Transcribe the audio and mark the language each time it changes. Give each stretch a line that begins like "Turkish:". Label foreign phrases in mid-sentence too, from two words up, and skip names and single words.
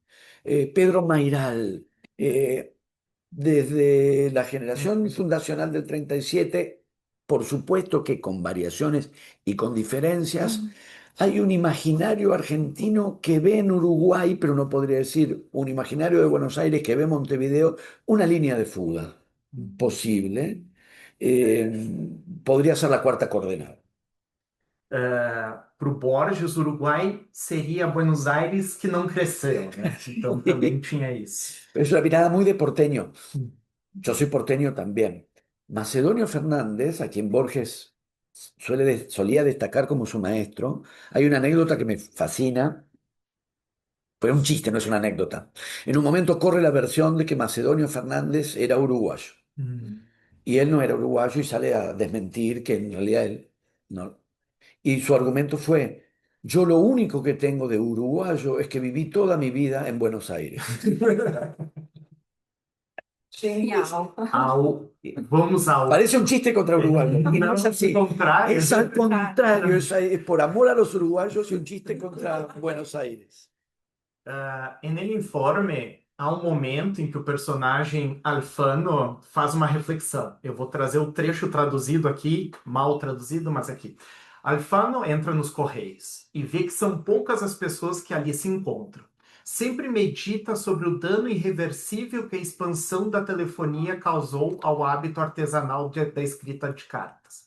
Spanish: Pedro Mairal, eh, desde la generación fundacional del 37, por supuesto que con variaciones y con diferencias, hay un imaginario argentino que ve en Uruguay, pero no podría decir un imaginario de Buenos Aires que ve en Montevideo, una línea de fuga posible. Podría ser la cuarta coordenada.
Portuguese: Para o Borges, Uruguai seria Buenos Aires que não cresceu, né? Então também tinha isso.
Spanish: Es una mirada muy de porteño. Yo soy porteño también. Macedonio Fernández, a quien Borges solía destacar como su maestro, hay una anécdota que me fascina, pero es un chiste, no es una anécdota. En un momento corre la versión de que Macedonio Fernández era uruguayo, y él no era uruguayo y sale a desmentir que en realidad él no. Y su argumento fue, yo lo único que tengo de uruguayo es que viví toda mi vida en Buenos Aires. Genial.
Portuguese: Vamos ao.
Spanish: Parece un chiste contra Uruguay. Y no es
Portuguese: Não,
Spanish: así.
Portuguese: ao contrário.
Spanish: Es al contrario, es por amor a los uruguayos y un chiste contra Buenos Aires. En el informe,
Portuguese: há um momento em que o personagem Alfano faz uma reflexão. Eu vou trazer o trecho traduzido aqui, mal traduzido, mas aqui. Alfano entra nos Correios e vê que são poucas as pessoas que ali se encontram. Sempre medita sobre o dano irreversível que a expansão da telefonia causou ao hábito artesanal da escrita de cartas.